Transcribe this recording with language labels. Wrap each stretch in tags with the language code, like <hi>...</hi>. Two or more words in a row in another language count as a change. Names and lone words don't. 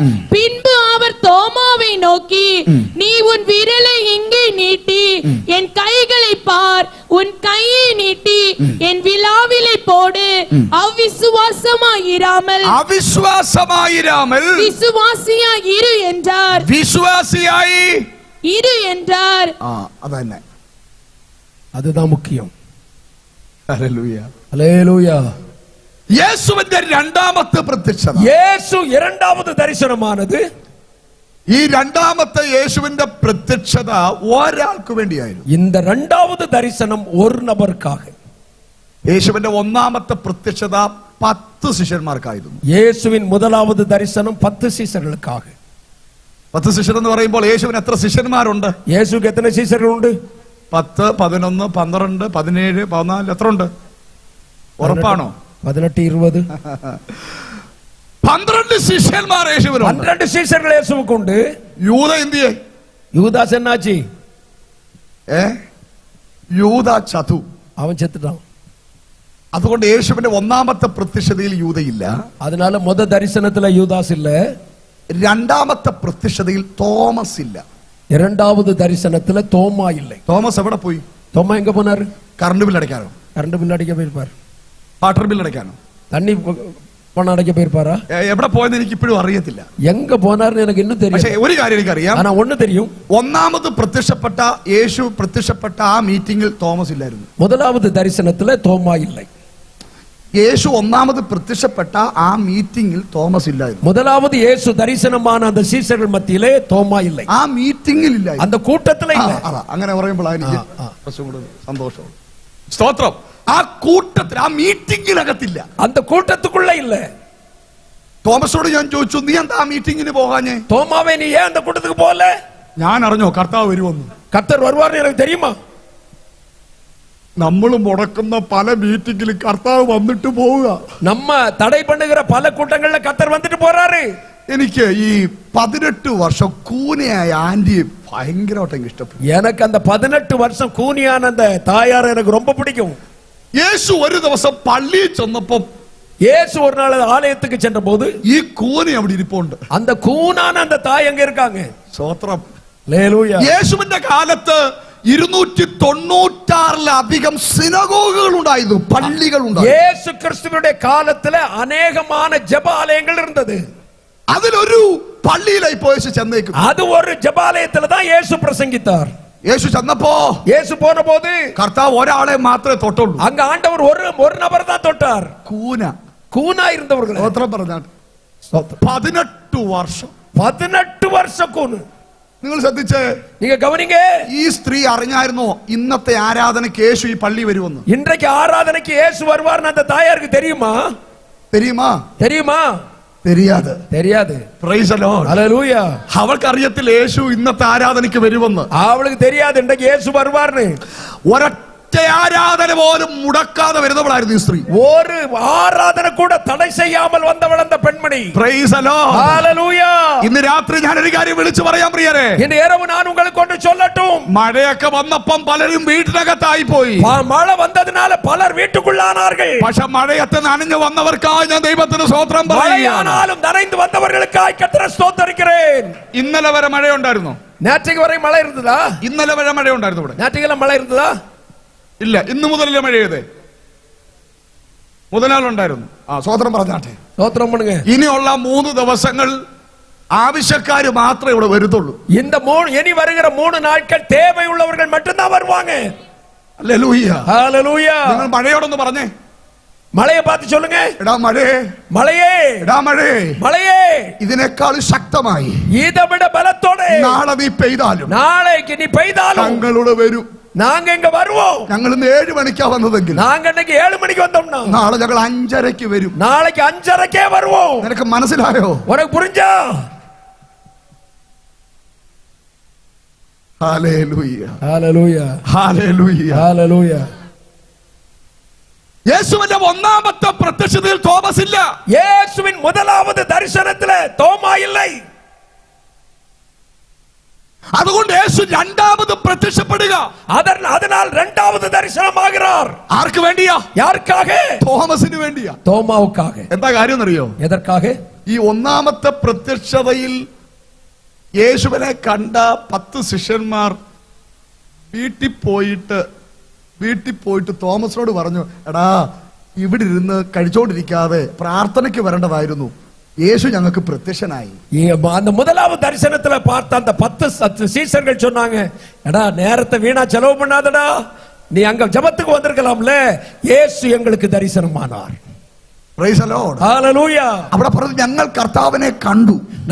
<ta>பின்பு அவர் தோமாவை நோக்கி, நீ உன் விரலை இங்கே நீட்டி என் கைகளை பார், உன் கையை நீட்டி என் விலாவிலை போடு, அவிசுவாசமாயிராமல் விசுவாசியாய் இரு என்றார்.</ta> <ml>വിശ്വാസിയായി</ml> <ta>இரு என்றார்.</ta> <ml>അതന്നെ,</ml> <ta>அதுதான் முக்கியம்.</ta> <ml>ഹല്ലേലൂയ. ഹല്ലേലൂയ. യേശുവിന്റെ രണ്ടാമത്തെ പ്രത്യക്ഷത,</ml> <ta>യേശു இரண்டாவது தரிசனமானது</ta> <ml>ഈ രണ്ടാമത്തെ യേശുവിന്റെ പ്രത്യക്ഷത ഒരാൾക്ക് വേണ്ടിയായിരുന്നു.</ml> <ta>இந்த இரண்டாவது தரிசனம் ஒரு நபருக்காக.</ta> <ml>യേശുവിന്റെ ഒന്നാമത്തെ പ്രത്യക്ഷത 10 ശിഷ്യന്മാർക്കായിരുന്നു.</ml> <ta>இயேசுவின் முதலாவது தரிசனம் 10 சீசர்களுக்காக.</ta> <ml>10 ശിഷ്യർ എന്ന് പറയുമ്പോൾ യേശുവിന് എത്ര ശിഷ്യന്മാരുണ്ട്?</ml> <ta>இயேசுக்கு எத்தனை சீசர்கள் உண்டு?</ta> <ml>10, 11, 12, 17, 14 എത്ര ഉണ്ട്? ഉറപ്പാണോ? 18, 20. 12 ശിഷ്യന്മാർ യേശുവിനുണ്ട്.</ml> <ta>12 சீசர்கள் இயேசுவுக்கு உண்டு.</ta> <ml>യൂദ എന്തിയെ?</ml> <ta>யூதாஸ் என்னாச்சு?</ta> <ml>യൂദ ചതു.</ml> <ta>அவன் செத்துட்டான்.</ta> <ml>അതുകൊണ്ട് യേശുവിന്റെ ഒന്നാമത്തെ പ്രത്യക്ഷതയിൽ യൂദയില്ല.</ml> <ta>அதனால முத தரிசனத்துல யூதாஸ் இல்ல.</ta> <ml>രണ്ടാമത്തെ പ്രത്യക്ഷതയിൽ തോമസ് ഇല്ല.</ml> <ta>இரண்டாவது தரிசனத்துல தோமா இல்லை.</ta> <ml>തോമസ് എവിടെ പോയി?</ml> <ta>தோமா எங்க போனாரு?</ta> <ml>കറണ്ട് ബിൽ അടയ്ക്കാനോ?</ml> <ta>கரண்ட் பில் அடிக்க போயிருப்பாரு.</ta> <ml>വാട്ടർ ബിൽ അടയ്ക്കാനോ?</ml> <ta>தண்ணி பணம் அடைக்க போயிருப்பாரா?</ta> <ml>എവിടെ പോയെന്ന് എനിക്ക് ഇപ്പോഴും അറിയത്തില്ല.</ml> <ta>எங்க போனாருன்னு எனக்கு இன்னும்</ta> <ml>പക്ഷേ</ml> <ta>தெரியும்.</ta> <ml>ഒരു കാര്യം എനിക്കറിയാം.</ml> <ta>ஆனா ஒண்ணு தெரியும்.</ta> <ml>ഒന്നാമത് പ്രത്യക്ഷപ്പെട്ട യേശു പ്രത്യക്ഷപ്പെട്ട ആ മീറ്റിംഗിൽ തോമസ് ഇല്ലായിരുന്നു.</ml> <ta>முதலாவது தரிசனத்துல தோமா இல்லை.</ta> <ml>യേശു ഒന്നാമത് പ്രത്യക്ഷപ്പെട്ട ആ മീറ്റിംഗിൽ തോമസ് ഇല്ലായിരുന്നു.</ml> <ta>முதலாவது இயேசு தரிசனமான அந்த சீசர்கள் மத்தியிலே தோமா இல்லை.</ta> <ml>ആ മീറ്റിംഗിൽ ഇല്ലായിരുന്നു.</ml> <ta>அந்த கூட்டத்துல இல்ல.</ta> <ml>അങ്ങനെ പറയുമ്പോൾ എനിക്ക് കുറച്ചും കൂടെ സന്തോഷം. സ്തോത്രം. ആ കൂട്ടത്തിൽ ആ മീറ്റിംഗിനകത്തില്ല.</ml> <ta>அந்த கூட்டத்துக்குள்ள இல்ல.</ta> <ml>തോമസോട് ഞാൻ ചോദിച്ചു, നീ എന്താ ആ മീറ്റിംഗിന് പോകാഞ്ഞേ?</ml> <ta>தோமாவே நீ ஏன் அந்த கூட்டத்துக்கு போகல?</ta> <ml>ഞാൻ അറിഞ്ഞോ കർത്താവ് വരുമെന്ന്?</ml> <ta>கர்த்தர் வருவார்னு எனக்கு தெரியுமா?</ta> <ml>നമ്മൾ മുടക്കുന്ന പല മീറ്റിംഗിൽ കർത്താവ് വന്നിട്ട് പോവുക.</ml> <ta>நம்ம தடை பண்ணுகிற பல கூட்டங்கள்ல கர்த்தர் வந்துட்டு போறாரு.</ta> <ml>എനിക്ക് ഈ 18 വർഷം കൂനയായ ആന്റിയെ ഭയങ്കരമായിട്ട് എനിക്ക് ഇഷ്ടപ്പെട്ടു.</ml> <ta>எனக்கு அந்த 18 வருஷம் கூனியான அந்த தாயார் எனக்கு ரொம்ப பிடிக்கும்.</ta> <ml>യേശു ഒരു ദിവസം പള്ളിയിൽ ചെന്നപ്പം</ml> <ta>இயேசு ஒரு நாள் ஆலயத்துக்கு சென்ற போது</ta> <ml>ഈ കൂന അവിടെ ഇരിപ്പുണ്ട്.</ml> <ta>அந்த கூனான அந்த தாய் எங்க இருக்காங்க?</ta> <ml>സ്തോത്രം.</ml> <ta>ஹல்லேலூயா.</ta> <ml>യേശുവിന്റെ കാലത്ത് 296-ലധികം സിനഗോഗുകൾ ഉണ്ടായിരുന്നു, പള്ളികൾ ഉണ്ടായിരുന്നു.</ml> <ta>இயேசு கிறிஸ்துவினுடைய காலத்துல அநேகமான ஜெபாலயங்கள் இருந்தது.</ta> <ml>അതിലൊരു പള്ളിയിലായി യേശു ചെന്നേക്കും.</ml> <ta>அது ஒரு ஜெபாலயத்துல தான் இயேசு பிரசங்கித்தார்.</ta> <ml>യേശു ചെന്നപ്പോ</ml> <ta>இயேசு போன போது</ta> <ml>കർത്താവ് ഒരാളെ മാത്രമേ തൊട്ടുള്ളൂ.</ml> <ta>அங்க ஆண்டவர் ஒரு நபர் தான் தொட்டார்.</ta> <ml>കൂന.</ml> <ta>கூனா இருந்தவர்கள்.</ta> <ml>സ്തോത്രം പറഞ്ഞാൽ 18 വർഷം.</ml> <ta>18 வருஷம் கூனு.</ta> <ml>നിങ്ങൾ ശ്രദ്ധിച്ചേ,</ml> <ta>நீங்க கவனிங்க.</ta> <ml>ഈ സ്ത്രീ അറിഞ്ഞായിരുന്നോ ഇന്നത്തെ ആരാധനയ്ക്ക് യേശു ഈ പള്ളി വരുമെന്ന്?</ml> <ta>இன்றைக்கு ஆராதனைக்கு இயேசு வருவார்னு அந்த தாயாருக்கு தெரியுமா? தெரியுமா? தெரியுமா? தெரியாது. தெரியாது.</ta> <en>Praise the Lord.</en> <ta>ஹல்லேலூயா.</ta> <ml>അവൾക്ക് അറിയത്തില്ല യേശു ഇന്നത്തെ ആരാധനയ്ക്ക് വരുമെന്ന്.</ml> <ta>அவளுக்கு தெரியாது இன்றைக்கு இயேசு வருவார்னு.</ta> <ml>ഒരൊറ്റ ആരാധന പോലും മുടക്കാതെ വരുന്നവളായിരുന്നു ഈ സ്ത്രീ.</ml> <ta>ஒரு ஆராதனை கூட தடை செய்யாமல் வந்தவள் அந்த பெண்மணி.</ta> <en>Praise the Lord.</en> <ta>ஹல்லேலூயா.</ta> <ml>ഇന്ന് രാത്രി ഞാൻ ഒരു കാര്യം വിളിച്ചു പറയാൻ പ്രിയരെ.</ml> <ta>இந்த இரவு நான் உங்களுக்கு கொண்டு சொல்லட்டும்.</ta> <ml>മഴയൊക്കെ വന്നപ്പം പലരും വീട്ടിനകത്തായി പോയി.</ml> <ta>மழை വന്നതിനാல പലർ വീട്ടുக்குள்ளானார்கள்.</ta> <ml>പക്ഷെ മഴയത്ത് നനഞ്ഞു വന്നവർക്കായി ഞാൻ ദൈവത്തിന് സ്തോത്രം പറയുകയാണ്.</ml> <ta>மழையானாலும் நனைந்து வந்தவர்களுக்காய் கர்த்தரை ஸ்தோத்திரிக்கிறேன்.</ta> <ml>ഇന്നലെ വരെ മഴയുണ്ടായിരുന്നോ?</ml> <ta>நேற்றைக்கு வரை மழை இருந்ததா?</ta> <ml>ഇന്നലെ വരെ മഴയുണ്ടായിരുന്നു ഇവിടെ?</ml> <ta>நேற்றைக்கெல்லாம் மழை இருந்ததா?</ta> <ml>ഇല്ല. ഇന്ന് മുതലല്ലേ മഴ ചെയ്തേ? മുതലാളുണ്ടായിരുന്നു. സ്തോത്രം പറഞ്ഞാട്ടെ.</ml> <ta>ஸ்தோத்திரம் பண்ணுங்க.</ta> <ml>ഇനിയുള്ള 3 ദിവസങ്ങൾ ആവശ്യക്കാര് മാത്രമേ ഇവിടെ വരുത്തുള്ളൂ.</ml> <ta>இந்த இனி வருகிற 3 நாட்கள் தேவை உள்ளவர்கள் மட்டும்தான் வருவாங்க.</ta> <ml>ഹല്ലേലൂയ.</ml> <ta>ஹல்லேலூயா.</ta> <ml>നിങ്ങൾ മഴയോടൊന്ന് പറഞ്ഞേ.</ml> <ta>மழையை பார்த்து சொல்லுங்க.</ta> <ml>എടാ മഴേ,</ml> <ta>மழையே,</ta> <ml>എടാ മഴേ,</ml> <ta>மழையே,</ta> <ml>ഇതിനേക്കാൾ ശക്തമായി</ml> <ta>இதை விட பலத்தோட</ta> <ml>നാളെ നീ പെയ്താലും</ml> <ta>நாளைக்கு நீ பெய்தாலும்</ta> <ml>ഞങ്ങളുടെ വരും.</ml> <ta>நாங்க இங்க வருவோம்.</ta> <ml>ഞങ്ങൾ ഇന്ന് 7 മണിക്കാ വന്നതെങ്കിൽ</ml> <ta>நாங்க இன்னைக்கு 7 மணிக்கு வந்தோம்னா</ta> <ml>നാളെ ഞങ്ങൾ 5:30 വരും.</ml> <ta>நாளைக்கு 5:30க்கே வருவோம்.</ta> <ml>നിനക്ക് മനസ്സിലായോ?</ml> <ta>உனக்கு புரிஞ்சா?</ta> <ml>ഹല്ലേലൂയ.</ml> <ta>ஹல்லேலூயா.</ta> <ml>ഹല്ലേലൂയ.</ml> <ta>ஹல்லேலூயா.</ta> <ml>യേശുവിന്റെ ഒന്നാമത്തെ പ്രത്യക്ഷതയിൽ തോമസ് ഇല്ല.</ml> <ta>இயேசுவின் முதலாவது தரிசனத்துல தோமா இல்லை.</ta> <ml>അതുകൊണ്ട് യേശു രണ്ടാമത് പ്രത്യക്ഷപ്പെടുക.</ml> <ta>அதனால் இரண்டாவது தரிசனமாகிறார்.</ta> <ml>ആർക്ക് വേണ്ടിയാ?</ml> <ta>யாருக்காக?</ta> <ml>തോമസിന് വേണ്ടിയാ.</ml> <ta>தோமாவுக்காக.</ta> <ml>എന്താ കാര്യം എന്നറിയോ?</ml> <ta>எதற்காக?</ta> <ml>ഈ ഒന്നാമത്തെ പ്രത്യക്ഷതയിൽ യേശുവിനെ കണ്ട 10 ശിഷ്യന്മാർ വീട്ടിൽ പോയിട്ട് തോമസിനോട് പറഞ്ഞു, എടാ ഇവിടെ ഇരുന്ന് കഴിച്ചോണ്ടിരിക്കാതെ പ്രാർത്ഥനയ്ക്ക് വരേണ്ടതായിരുന്നു, യേശു ഞങ്ങൾക്ക് പ്രത്യക്ഷനായി.</ml> <ta>அந்த முதலாவது தரிசனத்துல பார்த்த அந்த 10 சீசர்கள் சொன்னாங்க, எடா நேரத்தை வீணா செலவு பண்ணாதடா, நீ அங்க ஜெபத்துக்கு வந்திருக்கலாம்ல, இயேசு எங்களுக்கு தரிசனமானார்.</ta> <en>Praise the Lord.</en> <ml>ഹല്ലേലൂയ. അവിടെ പറഞ്ഞു ഞങ്ങൾ കർത്താവിനെ കണ്ടു.</ml>